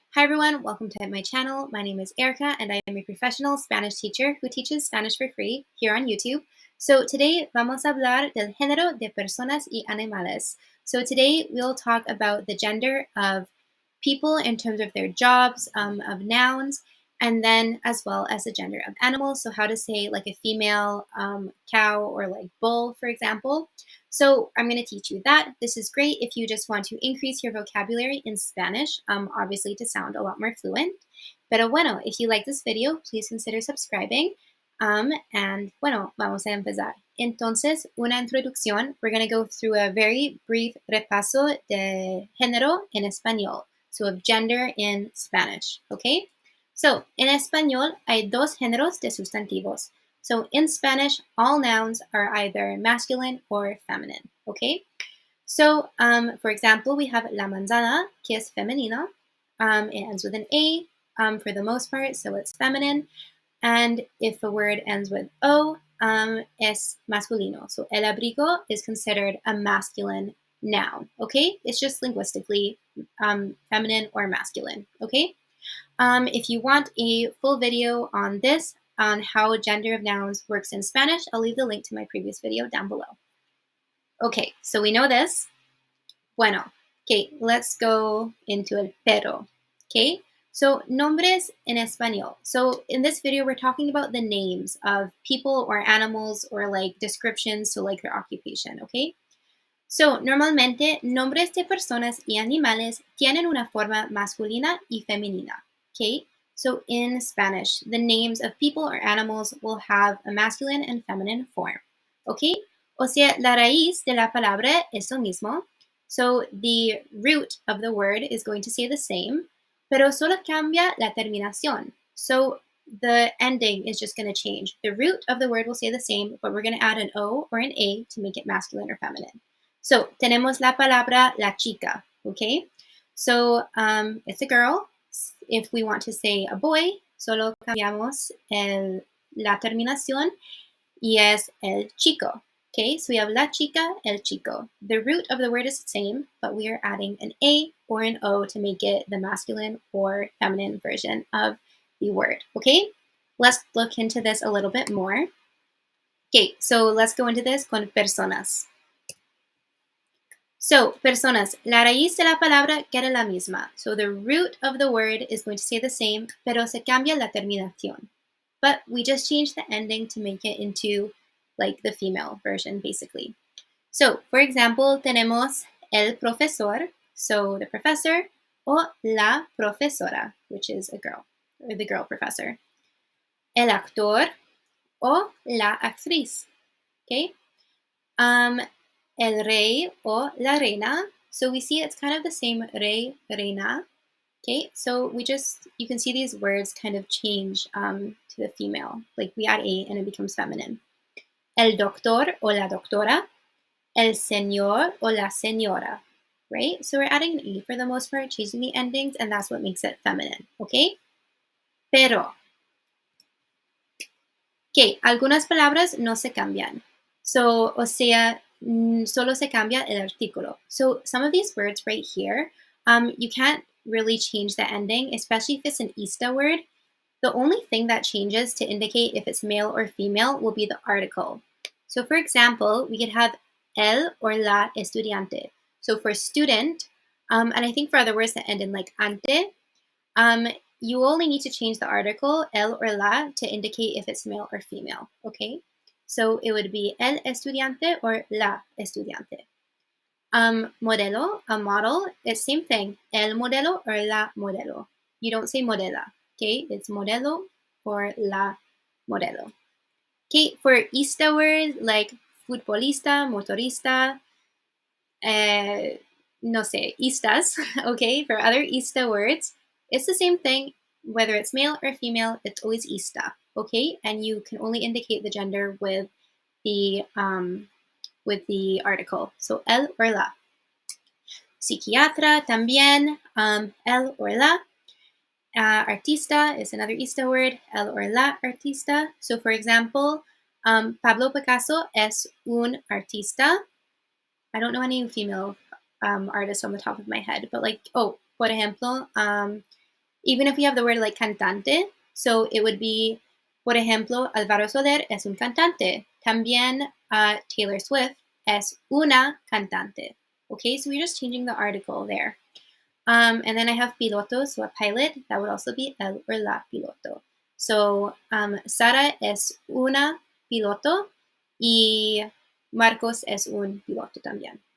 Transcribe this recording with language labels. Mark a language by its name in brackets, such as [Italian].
[English] Hi everyone, welcome to my channel. My name is Erica and I am a professional Spanish teacher who teaches Spanish for free here on YouTube. So today [Spanish] vamos a hablar del género de personas y animales. [English] So today we'll talk about the gender of people in terms of their jobs, of nouns, and then as well as the gender of animals. So how to say like a female cow or like bull, for example. So I'm going to teach you that. This is great if you just want to increase your vocabulary in Spanish, obviously to sound a lot more fluent. [Spanish] Pero bueno, [English] if you like this video, please consider subscribing. [Spanish] And bueno, vamos a empezar. Entonces, una introducción. [English] We're going to go through a very brief [Spanish] repaso de género en español. [English] So of gender in Spanish, okay? [Spanish] So, en español hay dos géneros de sustantivos. [English] So in Spanish, all nouns are either masculine or feminine, okay? So, for example, we have la manzana, [Spanish] que es femenina. [English] It ends with an A for the most part, so it's feminine. And if a word ends with O, [Spanish] es masculino. [English] So el abrigo is considered a masculine noun, okay? It's just linguistically feminine or masculine, okay? If you want a full video on this, on how gender of nouns works in Spanish, I'll leave the link to my previous video down below. Okay, so we know this. Bueno, okay, let's go into el pero, okay? So, [Spanish] nombres en español. [English] So, in this video, we're talking about the names of people or animals or like descriptions, so like their occupation, okay? [Spanish] So, normalmente, nombres de personas y animales tienen una forma masculina y femenina, [English] okay? So, in Spanish, the names of people or animals will have a masculine and feminine form, okay? [Spanish] O sea, la raíz de la palabra es lo mismo. [English] So, the root of the word is going to stay the same, [Spanish] pero solo cambia la terminación. [English] So, the ending is just going to change. The root of the word will stay the same, but we're going to add an O or an A to make it masculine or feminine. So, [Spanish] tenemos la palabra la chica, [English] okay? So, it's a girl. If we want to say a boy, [Spanish] solo cambiamos la terminación y es el chico, okay? [English] So we have la chica, el chico. The root of the word is the same, but we are adding an A or an O to make it the masculine or feminine version of the word, okay? Let's look into this a little bit more. Okay, so let's go into this con personas. [Spanish] So, personas, la raíz de la palabra queda la misma. [English] So the root of the word is going to stay the same, [Spanish] pero se cambia la terminación. [English] But we just changed the ending to make it into like the female version, basically. So, for example, [Spanish] tenemos el profesor, [English] so the professor, o la profesora, which is a girl, or the girl professor. [Spanish] El actor, o la actriz, okay? El rey o la reina. [English] So we see it's kind of the same, rey, reina. Okay, so you can see these words kind of change to the female. Like we add A and it becomes feminine. El doctor o la doctora. El señor o la señora. Right? So we're adding an E for the most part, changing the endings, and that's what makes it feminine. Okay? Pero. [Spanish] Okay, algunas palabras no se cambian. So, o sea, solo se cambia el artículo. [English] So some of these words right here, you can't really change the ending, especially if it's an ista word. The only thing that changes to indicate if it's male or female will be the article. So for example, we could have el or la estudiante. So for student, and I think for other words that end in like ante, you only need to change the article el or la to indicate if it's male or female, okay? So it would be el estudiante or la estudiante. Modelo, a model, it's same thing. El modelo or la modelo. You don't say modela, okay? It's modelo or la modelo. Okay, for ista words like futbolista, motorista, [Spanish] no sé, [English] istas, okay? For other ista words, it's the same thing. Whether it's male or female, it's always ista, okay? And you can only indicate the gender with the article. So el or la. Psiquiatra también, el or la. Artista is another ista word, el or la artista. So for example, Pablo Picasso [Spanish] es un artista. [English] I don't know any female artists on the top of my head, but like, oh, [Spanish] por ejemplo, even [English] if we have the word like cantante, so it would be, [Spanish] por ejemplo, Alvaro Soler es un cantante. También Taylor Swift es una cantante. [English] Okay, so we're just changing the article there. And then I have piloto, so a pilot, that would also be el or la piloto. [Spanish] So Sara es una piloto y Marcos es un piloto también.